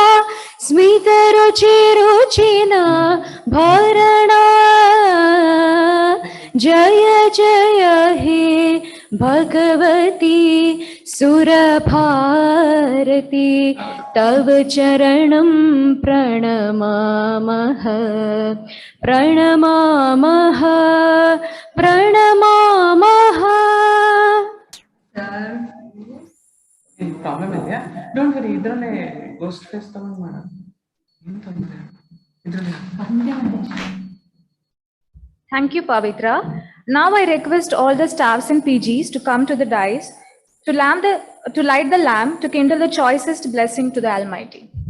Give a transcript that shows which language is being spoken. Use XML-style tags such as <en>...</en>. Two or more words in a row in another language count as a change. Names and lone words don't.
<sa>स्मितरुचिरुचिना भरणा जय जय हे भगवती सुरभारती तव चरणं प्रणमामः प्रणमामः प्रणमामः.</sa> <kn>ಪ್ರಾಬ್ಲಮ್ ಇದೆಯಾ?</kn> <en>don't worry,</en> <kn>ಇದರಲ್ಲೇ</kn> <en>ghost face</en> <kn>ತಗೊಂಡು ಮಾಡೋಣ. ಏನು ತೊಂದರೆ ಇದರಲ್ಲೇ.</kn> <en>Thank you, Pavitra. Now I request all the staffs and PGs to come to the dais to light the lamp to kindle the choicest blessing to the Almighty.</en>